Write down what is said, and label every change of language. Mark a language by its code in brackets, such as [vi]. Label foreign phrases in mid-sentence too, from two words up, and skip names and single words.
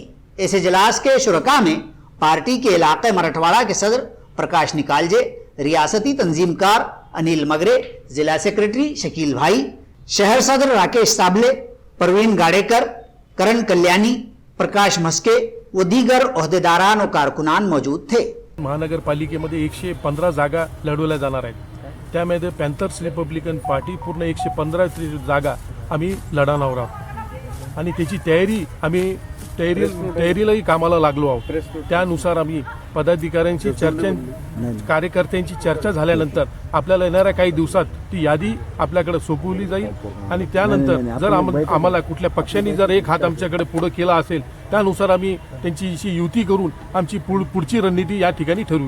[ur] اس اجلاس کے شرکاء میں پارٹی کے علاقے مرٹھواڑہ کے صدر پرکاش نکالجے، ریاستی تنظیم کار انیل مگرے، ضلع سیکرٹری شکیل بھائی، شہر صدر راکیش سابلے، پروین گاڑیکر، کرن کلیانی، پرکاش مسکے و دیگر عہدیداران و کارکنان موجود تھے۔ [mr] महानगरपालिकेमध्ये 115 जागा लढवल्या जाणार आहेत। त्यामध्ये पॅन्थर्स रिपब्लिकन पार्टी पूर्ण 115 जागा आम्ही लढवणार आहोत आणि त्याची तयारी आम्ही तयारीलाही कामाला लागलो आहोत। त्यानुसार आम्ही पदाधिकाऱ्यांची चर्चा, कार्यकर्त्यांची चर्चा झाल्यानंतर आपल्याला येणाऱ्या काही दिवसात ती यादी आपल्याकडे सोपवली जाईल आणि त्यानंतर जर आम्हाला कुठल्या पक्षांनी जर एक हात आमच्याकडे पुढे केला असेल त्यानुसार आम्ही त्यांची युती करून आमची पुढची रणनीती या ठिकाणी ठरवू।